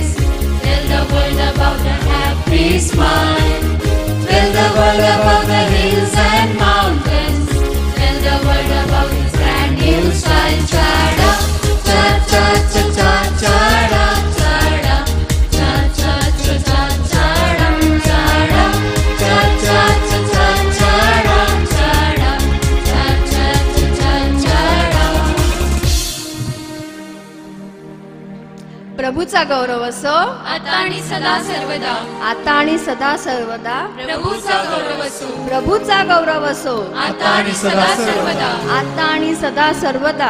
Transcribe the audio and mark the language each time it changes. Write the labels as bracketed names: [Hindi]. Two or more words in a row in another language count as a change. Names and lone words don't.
[English] Tell the world about the happy smile. Tell the world about the hills and mountains. Tell the world about this brand new style. Cha-da, cha-cha, cha-cha, cha-da, cha-da, cha-cha, cha-cha, cha-da, cha-da, cha-cha, cha-cha, cha-da, cha-da, cha-cha, cha-cha, cha-da. [Marathi] प्रभूचा गौरव असो आता आणि सदा सर्वदा. आता आणि सदा सर्वदा. प्रभूचा गौरव असो प्रभूचा गौरव असो आता आणि सदा सर्वदा. आता आणि सदा सर्वदा.